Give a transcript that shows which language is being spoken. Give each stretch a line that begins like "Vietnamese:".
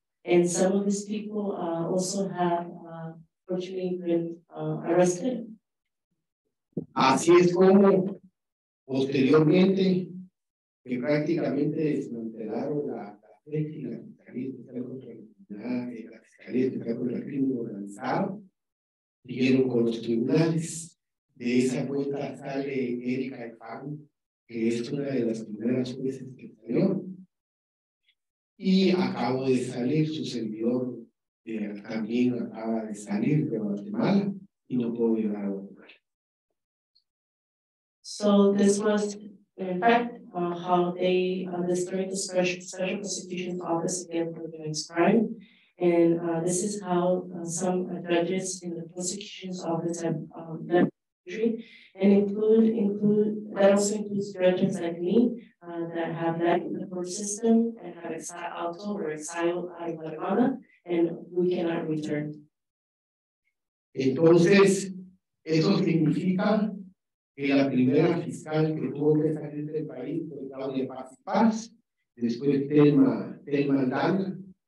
English: And some of these people also have fortunately been arrested.
Spanish: Así es como posteriormente que prácticamente desmantelaron la FESI, la Fiscalía Especial contra la Fiscalía Especial contra el Crimen Organizado, siguieron con los tribunales. De esa cuenta sale Erika Efán, que es una de las primeras jueces que salió, y acabo de salir, su servidor también acaba de salir de Guatemala y no puedo llegar a Guatemala.
English: So this was, in fact, how they destroyed the special prosecution's office against organized crime. And this is how some judges in the prosecution's office have left the country, and that also includes judges like me that have left the court system and have exiled out of Guatemala, and we cannot return.
Spanish: Entonces, eso significa que la primera fiscal que tuvo que salir del país fue Claudia Paz, después Telma Aldana,